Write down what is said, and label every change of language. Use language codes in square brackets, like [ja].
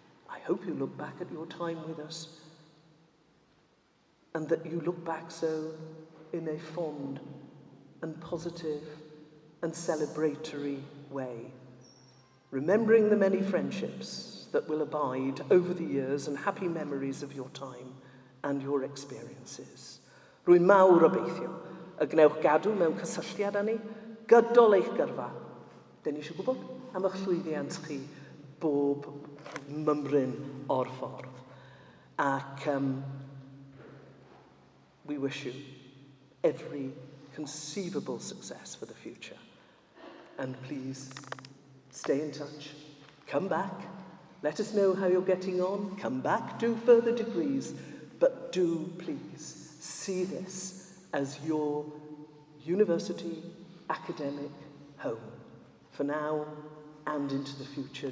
[en] I hope you look back at your time with us and that you look back so in a fond and positive and celebratory way, remembering the many friendships that will abide over the years and happy memories of your time and your experiences. [cy] Rwy'n mawr obeithio y gnewch gadw mewn cysylltiad â ni, gydol eich gyrfa. Dyn ni eisiau gwybod am eich llwyddiant chi bob mymryn o'r ffordd. [en] Ac we wish you every conceivable success for the future. And please stay in touch, come back, Let us know how you're getting on. Come back, do further degrees, but do please see this as your university academic home for now and into the future.